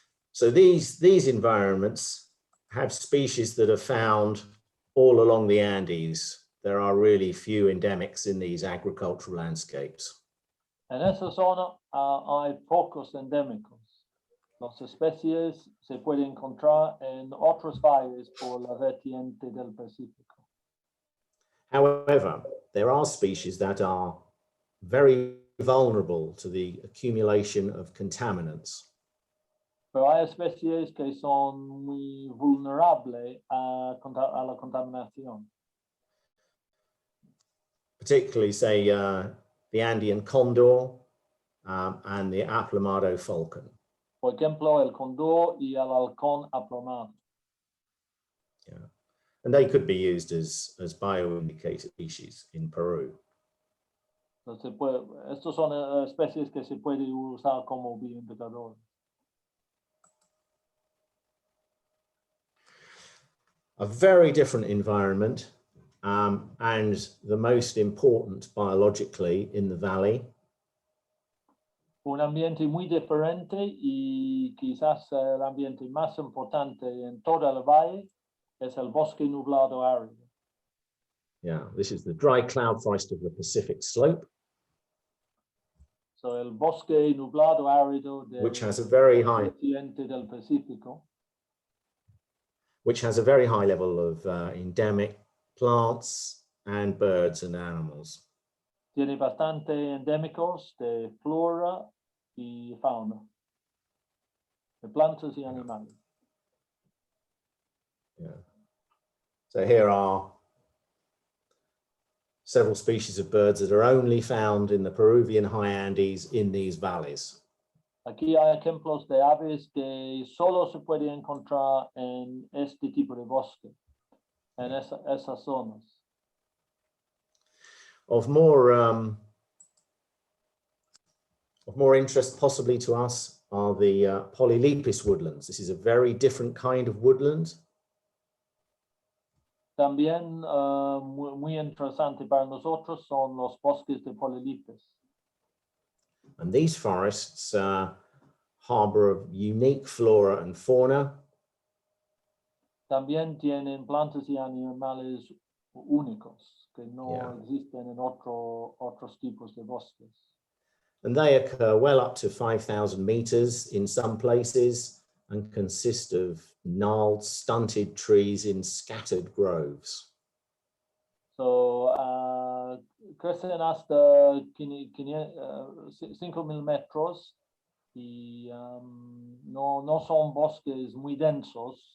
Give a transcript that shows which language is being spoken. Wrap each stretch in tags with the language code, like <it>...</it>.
<en>So these environments have species that are found all along the Andes. There are really few endemics in these agricultural landscapes.</en> <es>En esa zona hay pocos endémicos. Las especies se pueden encontrar en otros valles por la vertiente del Pacífico.</es> <en>However, there are species that are very vulnerable to the accumulation of contaminants.</en> <es>Pero hay especies que son muy vulnerables a la contaminación.</es> <en>Particularly, say, the Andean condor and the aplomado falcon.</en> <es>Por ejemplo, el cóndor y el halcón aplomado.</es> <en>Yeah. And they could be used as bioindicator species in Peru.</en> <es>Estos son especies que se pueden usar como bioindicadores.</es> <en>A very different environment and the most important biologically in the valley.</en> <es>Un ambiente muy diferente y quizás el ambiente más importante en todo el valle es el bosque nublado árido.</es> <en>Yeah, this is the dry cloud forest of the Pacific slope.</en> <es>So el bosque nublado árido</es> <en>which has a very high</en> <es>del Pacífico.</es> <en>Which has a very high level of endemic plants and birds and animals.</en> <es>Tiene bastante endémicos de flora y fauna, de plantas y animales.</es> <en>Yeah. So here are several species of birds that are only found in the Peruvian high Andes in these valleys.</en> <es>Aquí hay ejemplos de aves que solo se puede encontrar en este tipo de bosque, en esas zonas.</es> <en>Of more interest possibly to us are the Polylypus woodlands. This is a very different kind of woodland.</en> <es>También muy interesante para nosotros son los bosques de Polylypus.</es> <en>And these forests harbor a unique flora and fauna.</en> <es>También tienen plantas y animales únicos que no existen en otros tipos de bosques.</es> <en>And they occur well up to 5,000 meters in some places and consist of gnarled, stunted trees in scattered groves.</en> <es>So, crecen hasta 5,000 metros y no son bosques muy densos.</es>